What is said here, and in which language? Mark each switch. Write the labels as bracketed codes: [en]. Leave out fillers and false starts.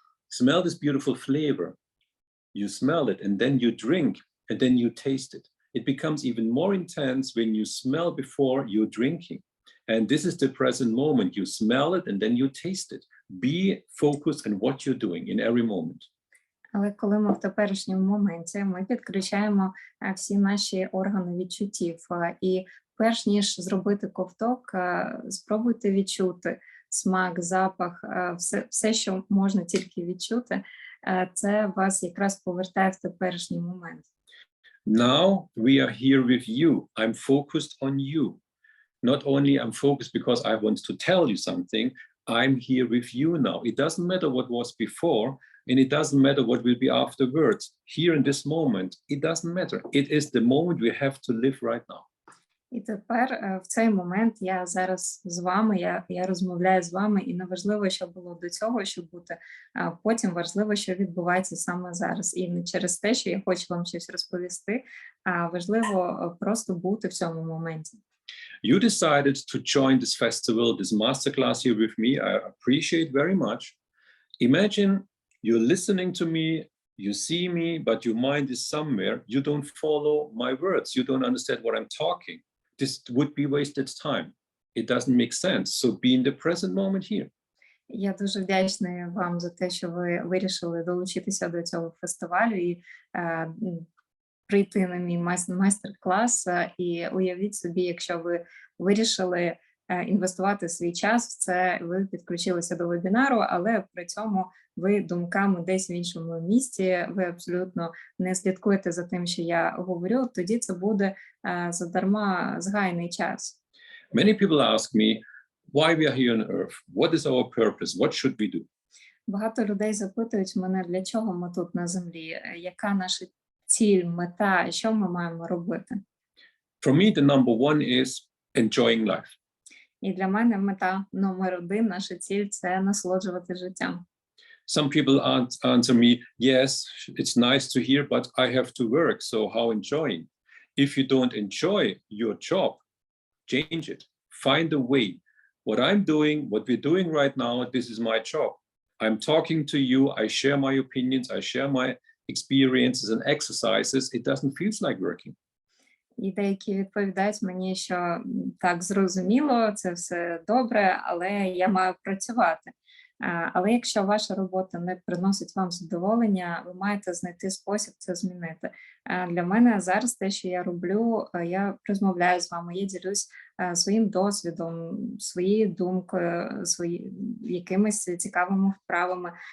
[en] Smell this beautiful flavor. You smell it and then you drink and then you taste it. It becomes even more intense when you smell before you're drinking. And this is the present moment. You smell it and then you taste it. Be focused on what you're doing in every moment. [uk] Але коли ми в теперішньому моменті, ми підключаємо всі наші органи відчуттів. І перш ніж зробити ковток, спробуйте відчути смак, запах, все, що можна тільки відчути, це вас якраз повертає в теперішній момент. [en] Now we are here with you. I'm focused on you. Not only I'm focused because I want to tell you something, I'm here with you now. It doesn't matter what was before, and it doesn't matter what will be afterwards. Here in this moment, it doesn't matter. It is the moment we have to live right now. [uk] І тепер в цей момент я зараз з вами, я розмовляю з вами, і не важливо, що було до цього, що бути потім, важливо, що відбувається саме зараз. І не через те, що я хочу вам щось розповісти, а важливо просто бути в цьому моменті. [en] You decided to join this festival, this masterclass here with me. I appreciate very much. Imagine you're listening to me, you see me, but your mind is somewhere. You don't follow my words. You don't understand what I'm talking. This would be wasted time. It doesn't make sense. So be in the present moment here. [uk] Я дуже вдячна вам за те, що ви вирішили долучитися до цього фестивалю і прийти на мій майстер-клас. І уявіть собі, якщо ви вирішили інвестувати свій час в це, ви підключилися до вебінару, але при цьому ви думками десь в іншому місці, ви абсолютно не слідкуєте за тим, що я говорю, тоді це буде задарма згаяний час. [en] Many people ask me, why we are here on earth? What is our purpose? What should we do? [uk] Багато людей запитують мене, для чого ми тут на землі, яка наша ціль, мета, що ми маємо робити? [en] For me, the number one is enjoying life. [uk] І для мене мета номер один, наша ціль – це насолоджувати життям. [en] Some people answer me, yes, it's nice to hear, but I have to work, so how enjoying? If you don't enjoy your job, change it. Find a way. What I'm doing, what we're doing right now, this is my job. I'm talking to you, I share my opinions, I share my experiences and exercises. It doesn't feel like working. [uk] І деякі відповідають мені, що так, зрозуміло, це все добре, але я маю працювати. Але якщо ваша робота не приносить вам задоволення, ви маєте знайти спосіб це змінити. Для мене зараз те, що я роблю, я розмовляю з вами, я ділюсь своїм досвідом, своєю думкою, якимись цікавими вправами.